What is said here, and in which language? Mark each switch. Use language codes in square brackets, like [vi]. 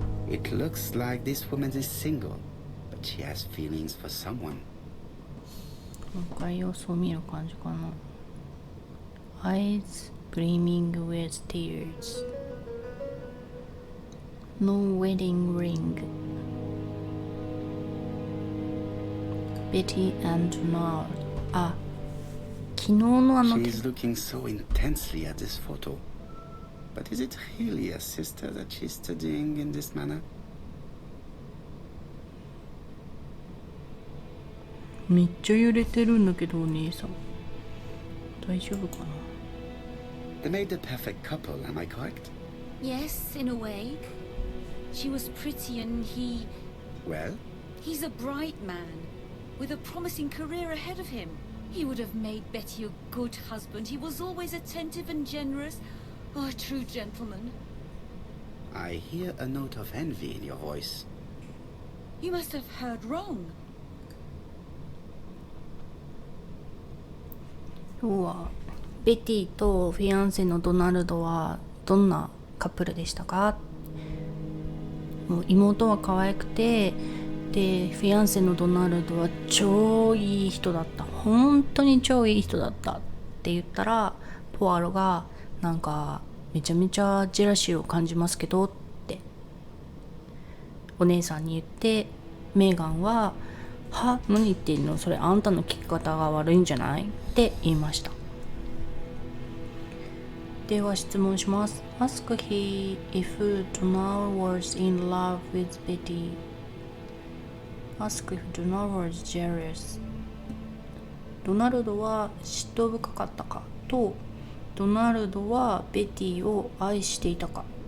[en] It looks like this woman is single, but she has feelings for someone. [ja] もう一回様子を見る感じかな。 [en] Eyes brimming with tears. No wedding ring. Betty and Donald. [ja] あ、昨日の [en] She is looking so intensely at this photo.But is it really a sister that she's studying in this manner? [ja] めっちゃ揺れてるんだけどお姉さん大丈夫かな。 [en] They made the perfect couple, am I correct? Yes, in a way. She was pretty and he... Well? He's a bright man with a promising career ahead of him. He would have made Betty a good husband. He was always attentive and generous.Oh, a true gentleman. I hear a note of envy in your voice. You must have heard wrong. [ja] 今日はベティとフィアンセのドナルドはどんなカップルでしたか。もう妹は可愛くて、でフィアンセのドナルドは超いい人だった、本当に超いい人だったって言ったら、ポアロがなんかめちゃめちゃジェラシーを感じますけどってお姉さんに言って、メーガンはは何言ってんの、それあんたの聞き方が悪いんじゃないって言いました。では質問します。 [en] Ask he if Donald was in love with Betty. Ask if Donald was jealous. [ja] ドナルドは嫉妬深かったかと、ドナルドはベティを愛していたか。